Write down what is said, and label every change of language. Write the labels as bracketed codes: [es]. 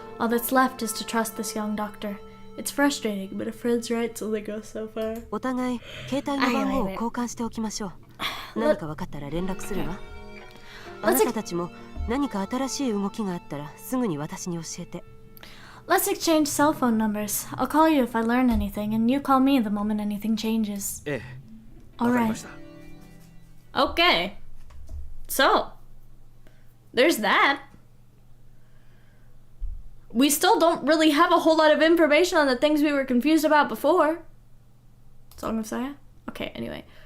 [en] All that's left is to trust this young doctor. It's frustrating, but a friend's rights only go so far. [ja] お互い携帯の番号を交換しておきましょう何か分かったら連絡するわあなたたちも何か新しい動きがあったらすぐに私に教えて [en] Let's exchange cell phone numbers. I'll call you if I learn anything, and you call me the moment anything changes. [ja] ええわかりました [en] Okay. So, there's that. We still don't really have a whole lot of information on the things we were confused about before. Song of Saya? Okay, anyway.